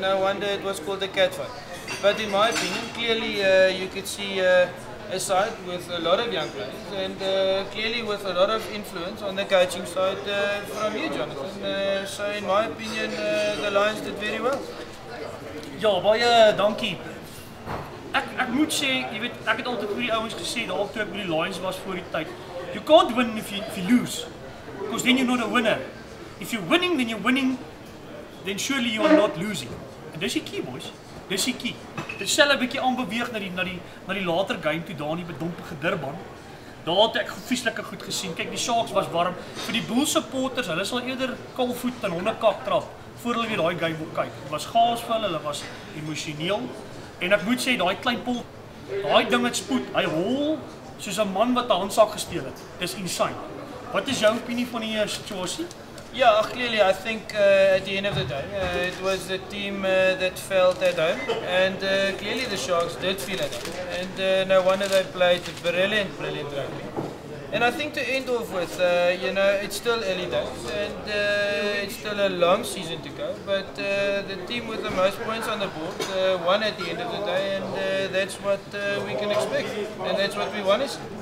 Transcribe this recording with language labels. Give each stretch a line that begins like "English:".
English: No wonder it was called a catfight. But in my opinion, clearly you could see a side with a lot of young players and clearly with a lot of influence on the coaching side from you, Jonathan. So in my opinion, the Lions did very well.
Afrikaans: Ja, baie dankie. Ek moet sê, jy weet, ek het altyd vir die ouens gesê, daar toe ek by die Lions was voor die tyd.
English: You can't win if you lose, because then you're not a winner. If you're winning, then surely you are not losing.
Afrikaans: En dis die key, boys. Dis die key. Dit stel 'n bietjie aanbeweeg na die later game toe daar in die bedompige Durban. Daar het ek vieslike goed gesien. Kyk, die Sharks was warm. Vir die Bulls supporters, hulle sal eerder kalfvoet en hondekak trap voor hulle weer daai game wil kyk. Dit was gaas vir hulle was emosioneel. En ek moet sê, daai klein pol, daai ding het spoed. Hy hol soos 'n man wat 'n handsak gesteel het. Dis insane. Wat is jou opinie van die situasie?
English: Yeah, clearly I think at the end of the day, it was the team that felt at home, and clearly the Sharks did feel at home, and no wonder they played brilliant rugby. And I think to end off with, it's still early days, and it's still a long season to go, but the team with the most points on the board won at the end of the day, and that's what we can expect, and that's what we want to see.